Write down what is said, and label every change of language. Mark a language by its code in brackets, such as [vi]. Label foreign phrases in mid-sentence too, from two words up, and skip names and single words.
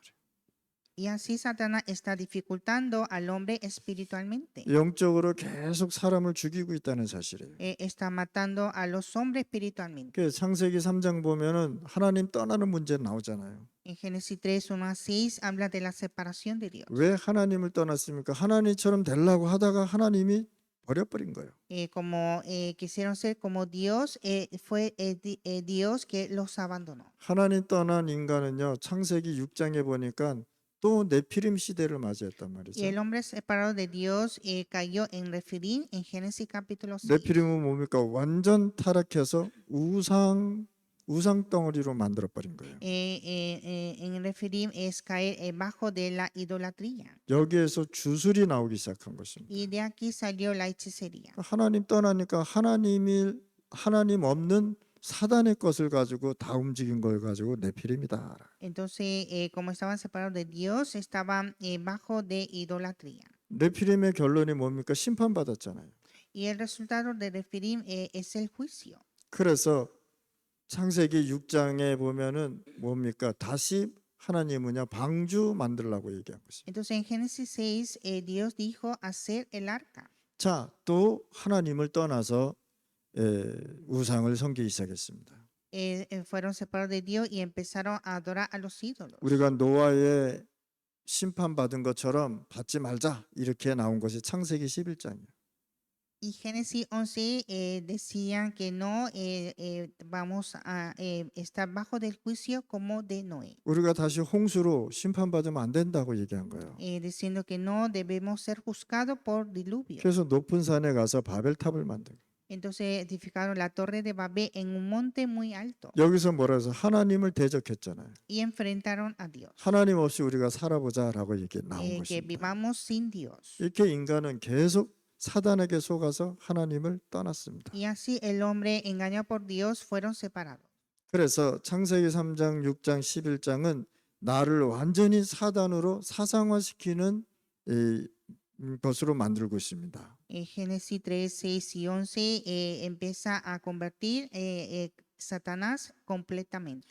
[es] Y así Satanás está dificultando al hombre espiritualmente. [ko] 영적으로 계속 사람을 죽이고 있다는 사실이에요. [es] Está matando a los hombres espiritualmente. [ko] 그 창세기 3장 보면은 하나님 떠나는 문제 나오잖아요. [es] En Génesis 3, 1 a 6 habla de la separación de Dios. [ko] 왜 하나님을 떠났습니까? 하나님처럼 되려고 하다가 하나님이 버려버린 거예요. [es] Como quisieron ser como Dios, fue Dios que los abandonó. [ko] 하나님 떠난 인간은요, 창세기 6장에 보니까 또 네피림 시대를 맞이했단 말이죠. [es] Y el hombre separado de Dios cayó en Refidim en Génesis capítulo 6. [ko] 네피림은 뭡니까? 완전 타락해서 우상 덩어리로 만들어 버린 거예요. [es] En Refidim es caer bajo de la idolatría. [ko] 여기에서 주술이 나오기 시작한 것입니다. [es] Y de aquí salió la hechicería. [ko] 하나님 떠나니까 하나님 없는 사단의 것을 가지고 다 움직인 걸 가지고 네피림이다. [es] Entonces, como estaban separados de Dios, estaban bajo de idolatría. [ko] 네피림의 결론이 뭡니까? 심판받았잖아요. [es] Y el resultado de Refidim es el juicio. [ko] 그래서 창세기 6장에 보면은 뭡니까? 다시 하나님은요 방주 만들라고 얘기한 것입니다. [es] Entonces, en Génesis 6, Dios dijo hacer el arca. [ko] 자, 또 하나님을 떠나서 우상을 섬기기 시작했습니다. [es] Fueron separados de Dios y empezaron a adorar a los ídolos. [ko] 우리가 노아의 심판받은 것처럼 받지 말자 이렇게 나온 것이 창세기 11장이에요. [es] Y Génesis 11 decían que no vamos a estar bajo del juicio como de Noé, [ko] 우리가 다시 홍수로 심판받으면 안 된다고 얘기한 거예요. [es] diciendo que no debemos ser juzgados por diluvio. [ko] 그래서 높은 산에 가서 바벨탑을 만든 거예요. [es] Entonces edificaron la torre de Babel en un monte muy alto [ko] 여기서 뭐라 해서 하나님을 대적했잖아요. [es] y enfrentaron a Dios. [ko] 하나님 없이 우리가 살아보자라고 얘기 나온 [es] Que [ko] 것입니다. [es] vivamos sin Dios. [ko] 이렇게 인간은 계속 사단에게 속아서 하나님을 떠났습니다. [es] Y así el hombre engañado por Dios fueron separados. [ko] 그래서 창세기 3장, 6장, 11장은 나를 완전히 사단으로 사상화시키는 것으로 만들고 있습니다. [es] Génesis 3, 6 y 11 empieza a convertir Satanás completamente.